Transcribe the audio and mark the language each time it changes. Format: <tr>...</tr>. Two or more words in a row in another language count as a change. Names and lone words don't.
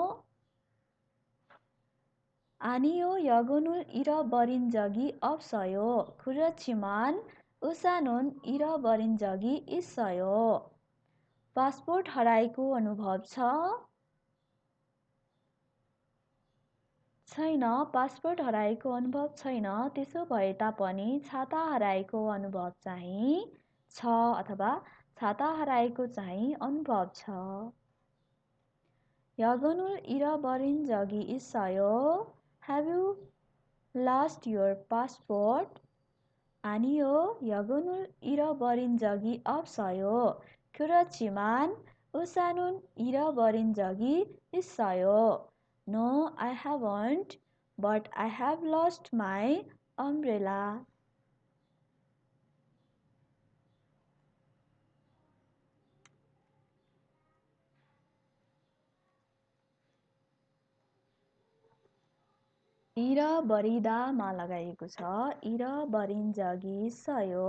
<ko>아니요, 여권을 잃어버린 적이 없어요. 그렇지만 우산은 잃어버린 적이 있어요.</ko> <ne>पासपोर्ट हराएको अनुभव छ? छैन, पासपोर्ट हराएको अनुभव छैन। त्यसो भए तापनि छाता हराएको अनुभव चाहिँ छ अथवा छाता हराएको चाहिँ अनुभव छ।</ne> <ko>여권을 잃어버린 적이 있어요?</ko> <en>Have you lost your passport?</en> <ko>아니요, 여권을 잃어버린 적이 없어요. 그렇지만 우산은 잃어버린 적이 있어요.</ko> <en>No, I haven't, but I have lost my umbrella.</en> <ko>잃어버리다मा</ko> <ne>लगाइएको छ</ne> <ko>잃어버린 적이 있어요.</ko>